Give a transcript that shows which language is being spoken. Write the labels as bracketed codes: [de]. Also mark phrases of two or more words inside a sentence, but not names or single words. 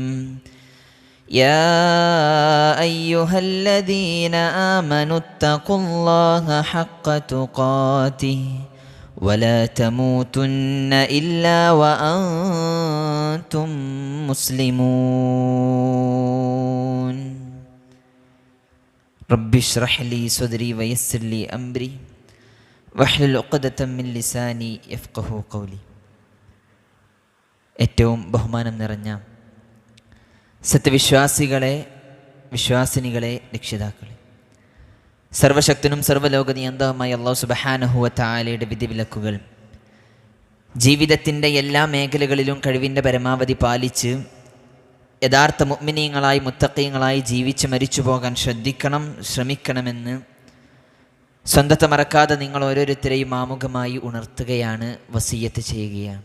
[ar] يا أيها الذين آمنوا اتقوا الله حق تقاته ولا تموتن إلا وأنتم مسلمون. رب اشرح لي صدري ويسر لي أمري واحلل عقدة من لساني يفقهوا قولي. [ml] ഏറ്റവും ബഹുമാനം നിറഞ്ഞ സത്യവിശ്വാസികളെ, വിശ്വാസിനികളെ, രക്ഷിതാക്കളെ, സർവശക്തനും സർവ്വലോക നിയന്തവുമായ [ar] الله سبحانه وتعالى [ml] വിധിവിലക്കുകൾ ജീവിതത്തിൻ്റെ എല്ലാ മേഖലകളിലും കഴിവിൻ്റെ പരമാവധി പാലിച്ച് യഥാർത്ഥ മുഅ്മിനീങ്ങളായി മുത്തഖീങ്ങളായി ജീവിച്ച് മരിച്ചു പോകാൻ ശ്രമിക്കണമെന്ന് സ്വന്തത്തെ മറക്കാതെ നിങ്ങൾ ഓരോരുത്തരെയും ആമുഖമായി ഉണർത്തുകയാണ്, വസിയ്യത്ത് ചെയ്യുകയാണ്.